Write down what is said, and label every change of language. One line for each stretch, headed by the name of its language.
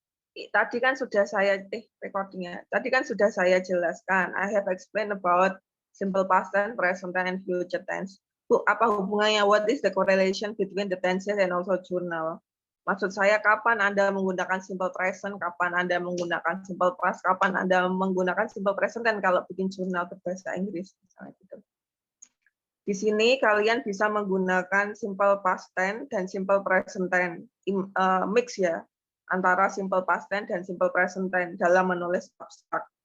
Indonesian: Tadi kan sudah saya recordingnya. Tadi kan sudah saya jelaskan.
English: I have explained about simple past tense, present tense, and future tense.
Indonesian: Bu, apa hubungannya?
English: What is the correlation between the tenses and also journal?
Indonesian: Maksud saya kapan Anda menggunakan simple present, kapan Anda menggunakan simple past, kapan Anda menggunakan simple present tense kalau bikin jurnal berbahasa Inggris, misalnya gitu. Di sini kalian bisa menggunakan simple past tense dan simple present tense, mix ya, antara simple past tense dan simple present tense dalam menulis abstrak.